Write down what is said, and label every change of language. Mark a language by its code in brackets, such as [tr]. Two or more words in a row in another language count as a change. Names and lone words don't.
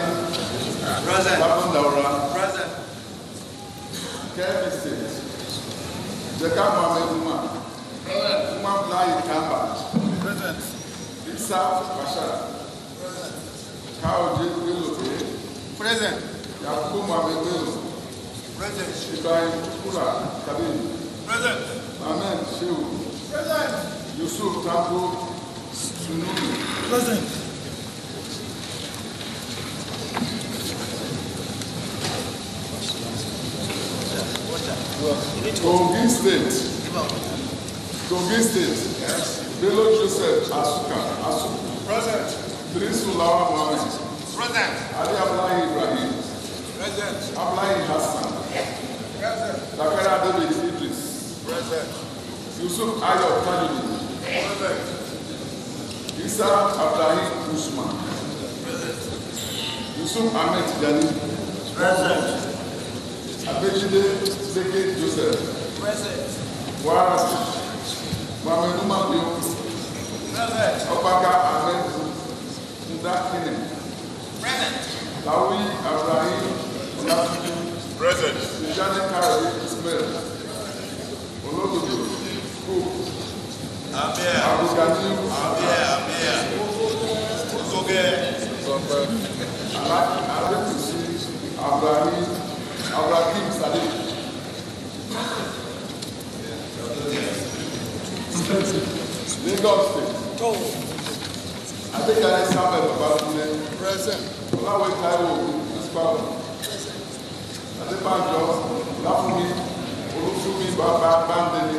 [en] Present. Present. Kevin State. Jeka Mohamed Umar. Present. Umar Blai Kamba. Present. Isa Bashar. Present. Kao Jilu. Present. Yakubu Mohamed Bello. Present. Ibrahim Kura Kabin. Present. Ahmed Shehu. Present. Yusuf Tanko Sununi. Present. Kogi State. Bello Joseph Asuka. Present. Drisu Lawa Mohammed. Present. Ali Ablahi Ibrahim. Present. Ablahi Hassan. Present. Zakara David Idris. Present. Yusuf Ayo Tajudi. Present. Isa Ablahi Usman. Present. Yusuf Ahmed Jani. Present. Abejide Zeke Joseph. Present. Warasi. Mohamed Umar Diop. Present. Obaka Ahmed Ndakine. Present. Lawi Abraham Ndakine. Present. Tijani Kari Ismail. Olododo. Cook. Amir. Abdulgani. Amir. Ozoge. Alakusi. Abraham Sadiq. Lagos State. I think I Samuel Babatunde. Present. Olawe Taiwo Principal. Adebanjo Lafumi Olufumi Baba Bandele.